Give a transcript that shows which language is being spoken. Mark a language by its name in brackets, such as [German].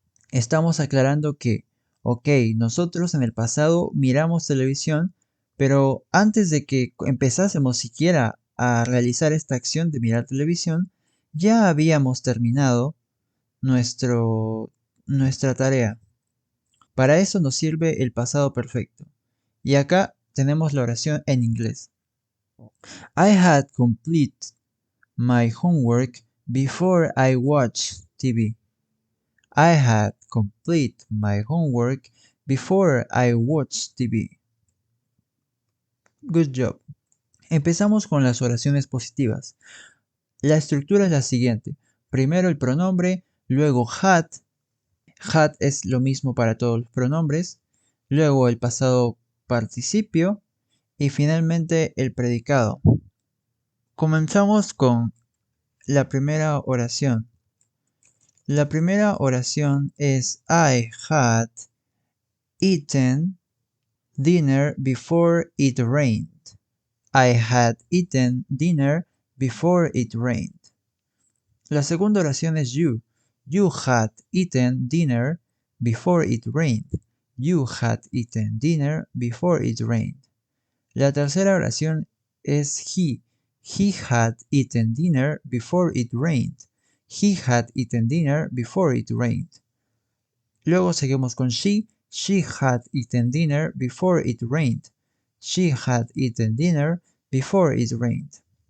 [Spanish] Estamos aclarando que, ok, nosotros en el pasado miramos televisión, pero antes de que empezásemos siquiera a realizar esta acción de mirar televisión, ya habíamos terminado nuestra tarea. Para eso nos sirve el pasado perfecto. Y acá tenemos la oración en inglés. [English] I had completed my homework before I watched TV. I had completed my homework before I watched TV. Good job. [Spanish] Empezamos con las oraciones positivas. La estructura es la siguiente. Primero el pronombre, luego had. Had es lo mismo para todos los pronombres. Luego el pasado participio y finalmente el predicado. Comenzamos con la primera oración. La primera oración es [English] I had eaten dinner before it rained. I had eaten dinner before it rained. [Spanish] La segunda oración es you. [English] You had eaten dinner before it rained. You had eaten dinner before it rained. [Spanish] La tercera oración es he. [English] He had eaten dinner before it rained. He had eaten dinner before it rained. [Spanish] Luego seguimos con [English] she. She had eaten dinner before it rained. She had eaten dinner before it rained.